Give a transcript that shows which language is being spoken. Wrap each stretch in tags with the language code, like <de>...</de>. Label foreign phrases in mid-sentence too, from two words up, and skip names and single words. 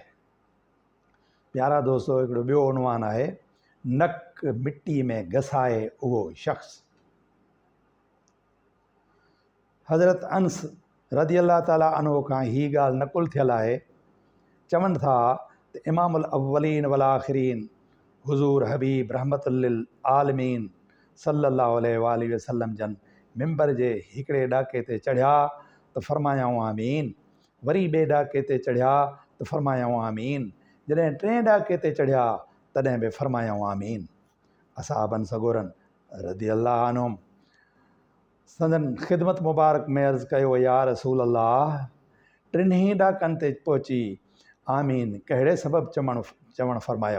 <sd>प्यारा दोस्तो, हिकिड़ो ॿियो उनवान आहे नक मिट्टी में घसाए उहो शख़्स। हज़रत अनस</sd> <ar>رضي الله تعالى عنه</ar> <sd>खां ही ॻाल्हि नक़ुल थियल आहे। चवनि था त</sd> <ar>إمام الأولين والآخرين</ar> <sd>हुज़ूर हबीब</sd> <ar>رحمة للعالمين صلى الله عليه وسلم</ar> <sd>जन मिंबर जे हिकिड़े ॾाके ते चढ़िया त फरमायाऊं आमीन। वरी ॿिए ॾाके ते चढ़िया त फरमायाऊं आमीन। जॾहिं टें ॾाके ते चढ़िया तॾहिं बि फरमायाऊं आमीन। असहाबनि सगोरनि</sd> <ar>رضي الله عنهم</ar> <sd>संदन ख़िदमत मुबारक में अर्ज़ु कयो,</sd> <ar>يا رسول الله,</ar> <sd>टिनि ॾाकनि ते पहुची आमीन कहिड़े सबबु चवणु फरमायो?</sd>